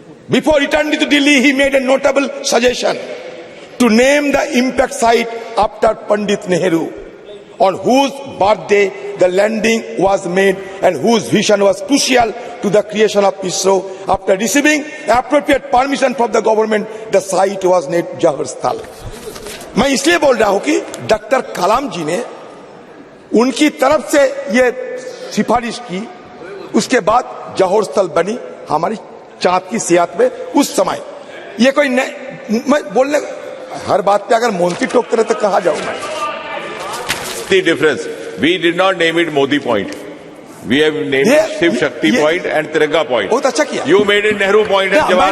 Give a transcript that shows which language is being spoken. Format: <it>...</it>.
<en>Before returning to Delhi, he made a notable suggestion to name the impact site after Pandit Nehru, on whose birthday the landing was made and whose vision was crucial to the creation of ISRO. After receiving appropriate permission from the government, the site was named Jawahar Sthal.</en> <hi>मैं इसलिए बोल रहा हूं कि doctor कलाम जी ने उनकी तरफ से ये सिफारिश की, उसके बाद जौहर स्थल बनी हमारी चांद की सियाहत में उस समय. ये कोई मैं बोलने हर बात पे अगर मोदी टोकते रहे तो कहाँ जाऊं मैं?</hi> <en>The difference. We did not name it Modi point. We have named it Shiv Shakti point and Tiranga point.</en> <hi>बहुत अच्छा किया।</hi> <en>You made it Nehru point and Jawahar</en>